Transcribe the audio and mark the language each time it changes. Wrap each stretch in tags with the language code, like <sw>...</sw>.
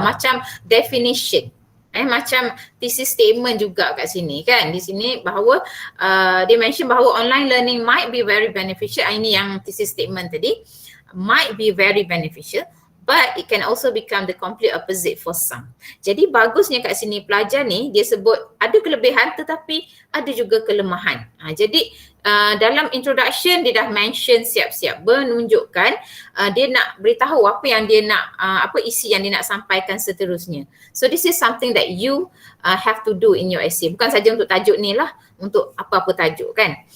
<ms>Macam definition. Macam thesis statement juga kat sini kan. Di sini bahawa dia</ms> <en>mention bahawa online learning might be very beneficial.</en> <ms>Ini yang thesis statement tadi.</ms> <en>Might be very beneficial. But it can also become the complete opposite for some.</en> <ms>Jadi bagusnya kat sini pelajar ni dia sebut ada kelebihan tetapi ada juga kelemahan. Jadi dalam introduction dia dah mention siap-siap menunjukkan dia nak beritahu apa yang dia nak apa isi yang dia nak sampaikan seterusnya.</ms> <en>So this is something that you have to do in your essay.</en> <ms>Bukan saja untuk tajuk ni lah, untuk apa-apa tajuk kan.</ms>